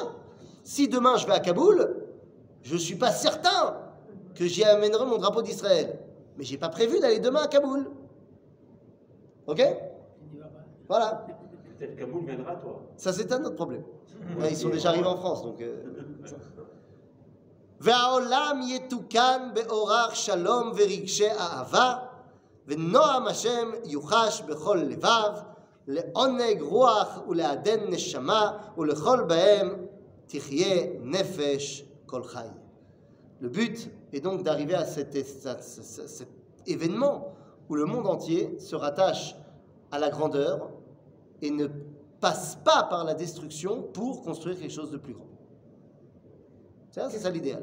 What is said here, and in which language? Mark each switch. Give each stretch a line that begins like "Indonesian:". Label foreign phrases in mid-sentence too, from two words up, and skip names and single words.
French: Si demain je vais à Kaboul, je suis pas certain que j'y amènerai mon drapeau d'Israël. Mais j'ai pas prévu d'aller demain à Kaboul. Ok? Voilà. Peut-être Kaboul viendra à toi. Ça, c'est un autre problème. Ouais, ils sont déjà arrivés en France, donc...
Hebrew: והעולם יתוקן באורח שלום ורגשי אהבה, ונועם השם יוחש בכל לבב, לעונג רוח ולעדן נשמה, ולכל בהם תחיה נפש כל חי.
French: Le but est donc d'arriver à cet événement où le monde entier se rattache à la grandeur et ne passe pas par la destruction pour construire quelque chose de plus grand. C'est ça l'idéal.